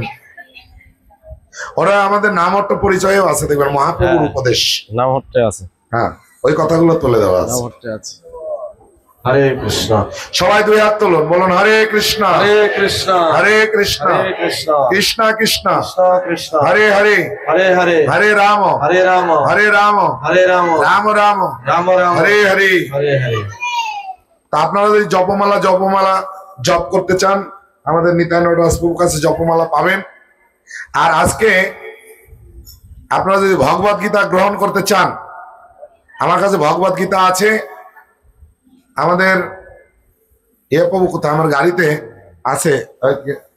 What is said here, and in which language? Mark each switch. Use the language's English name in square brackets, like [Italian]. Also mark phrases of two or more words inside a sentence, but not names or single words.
[Bangla] ওরা আমাদের নামহট্ট পরিচয়ও আছে, দেখবেন মহাপ্রভুর উপদেশ নামহট্টে আছে। হ্যাঁ, ওই কথাগুলো তুলে দেওয়া আছে। নামহট্টে আছে। হরে কৃষ্ণ। সবাই দুই হাত তুলুন, বলুন হরে কৃষ্ণ হরে কৃষ্ণ হরে কৃষ্ণ হরে কৃষ্ণ কৃষ্ণ কৃষ্ণ কৃষ্ণ কৃষ্ণ হরে হরে হরে হরে হরে রাম হরে রাম হরে রাম হরে রাম রাম রাম রাম রাম হরে হরে। হরে হরে। তা আপনারা যদি জপমালা জপ করতে চান, আমাদের নিত্যানন্দ দাসবাবুর কাছে জপমালা পাবেন। আর আজকে আপনারা যদি ভগবত গীতা গ্রহণ করতে চান, আমার কাছে ভগবত গীতা আছে। আমাদের প্রভু কোথায়? আমার গাড়িতে আছে।